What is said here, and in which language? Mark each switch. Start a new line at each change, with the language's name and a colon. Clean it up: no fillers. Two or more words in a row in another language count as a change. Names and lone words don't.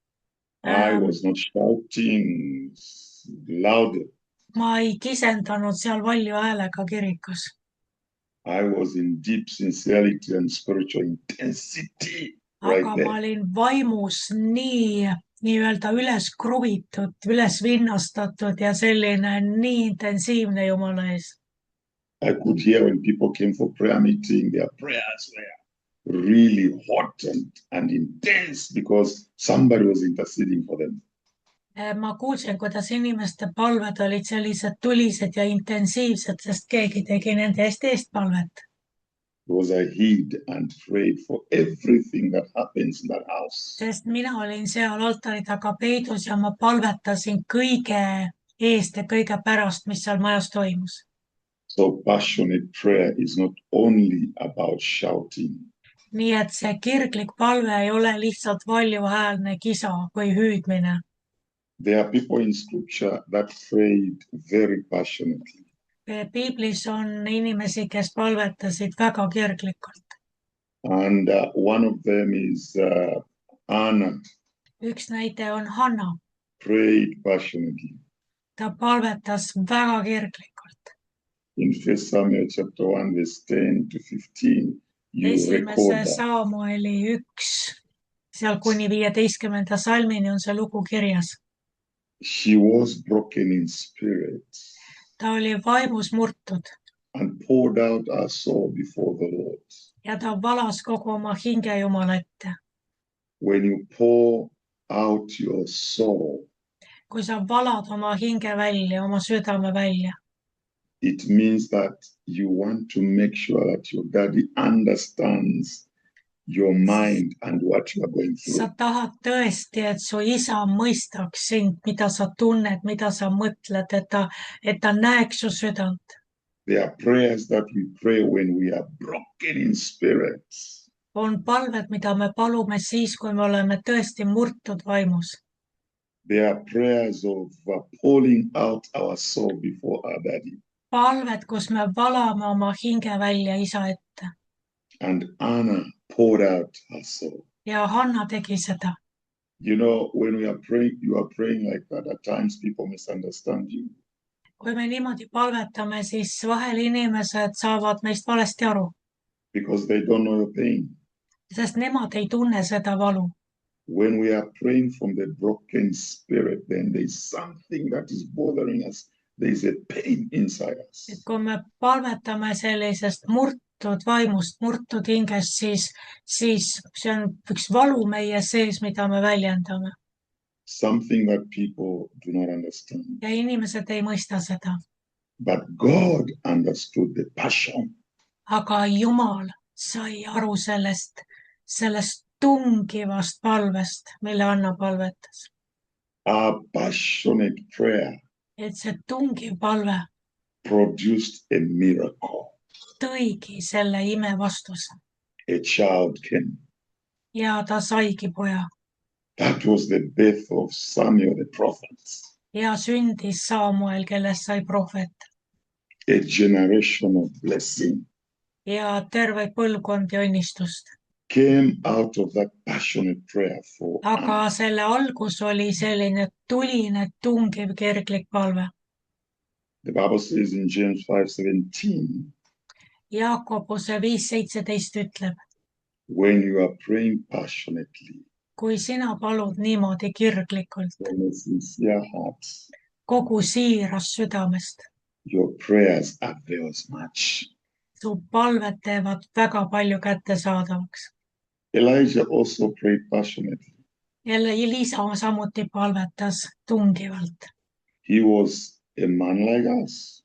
English: I was not shouting louder.
Estonian: Ma ei kisendanud seal valju häälega kirikus.
English: I was in deep sincerity and spiritual intensity right
Estonian: Aga ma
English: there.
Estonian: olin vaimus nii-öelda üles kruvitud, üles vinnastatud ja selline nii intensiivne Jumala ees.
English: I could hear when people came for prayer meeting, their prayers were really hot and intense because somebody was interceding for them.
Estonian: Ma kuulsin, kuidas inimeste palved olid sellised tulised ja intensiivsed, sest keegi tegi nende eest palvet.
English: Because I hid and prayed for everything that happens in that house.
Estonian: Sest mina olin seal altari taga peidus ja ma palvetasin kõige eest ja kõige pärast, mis seal majas toimus.
English: So passionate prayer is not only about shouting.
Estonian: Nii et see kirglik palve ei ole lihtsalt valjuhäälne kisa või hüüdmine.
English: There are people in scripture that prayed very passionately.
Estonian: Piiblis on inimesi, kes palvetasid väga kirglikult.
English: And one of them is Anna,
Estonian: Üks näide on Hanna.
English: prayed passionately.
Estonian: Ta palvetas väga kirglikult.
English: In 1 Samuel chapter 1, verse 10 to 15, you record
Estonian: Esimese
English: that.
Estonian: Saamueli 1, seal kuni 15. salmini on see lugu kirjas.
English: She was broken in spirit
Estonian: Ta oli vaimus murtud
English: and poured out her soul before the Lord.
Estonian: ja ta valas kogu oma hinge Jumala ette.
English: When you pour out your soul,
Estonian: Kui sa valad oma hinge välja, oma südame välja,
English: it means that you want to make sure that your daddy understands your mind and what you are going through.
Estonian: sa tahad tõesti, et su isa mõistaks sind, mida sa tunned, mida sa mõtled, et ta näeks su südant.
English: There are prayers that we pray when we are broken in spirit.
Estonian: On palved, mida me palume siis, kui me oleme tõesti murtud vaimus.
English: There are prayers of pouring out our soul before our daddy.
Estonian: Palved, kus me valame oma hinge välja isa ette.
English: And Anna poured out her soul.
Estonian: Ja Hanna tegi seda.
English: You know, when we are praying, you are praying like that. At times people misunderstand you.
Estonian: Kui me niimoodi palvetame, siis vahel inimesed saavad meist valesti aru,
English: Because they don't know your pain.
Estonian: sest nemad ei tunne seda valu.
English: When we are praying from the broken spirit, then there's something that is bothering us. There's a pain inside us.
Estonian: Et kui me palvetame sellisest murtud vaimust, murtud hingest, siis see on üks valu meie sees, mida me väljendame.
English: Something that people do not understand.
Estonian: Ja inimesed ei mõista seda.
English: But God understood the passion.
Estonian: Aga Jumal sai aru sellest tungivast palvest, mille Anna palvetas.
English: Our passionate prayer
Estonian: Et see tungiv palve
English: produced a miracle.
Estonian: tõigi selle ime vastuse.
English: A child came.
Estonian: Ja ta saigi poja.
English: That was the birth of Samuel the prophet.
Estonian: Ja sündis Saamuel, kellest sai prohvet.
English: A generation of blessing
Estonian: Ja terve põlvkond ja õnnistust.
English: came out of that passionate prayer for
Estonian: Aga
English: Anna.
Estonian: selle algus oli selline tuline, tungiv, kirglik palve.
English: The Bible says in James 5:17,
Estonian: Jaakobuse 5:17 ütleb,
English: when you are praying passionately
Estonian: kui sina palud niimoodi kirglikult,
English: from a sincere heart,
Estonian: kogu siirast südamest,
English: your prayers avails much.
Estonian: su palved teevad väga palju kättesaadavaks.
English: Elijah also prayed passionately.
Estonian: Jälle Elisa samuti palvetas tungivalt.
English: He was a man like us,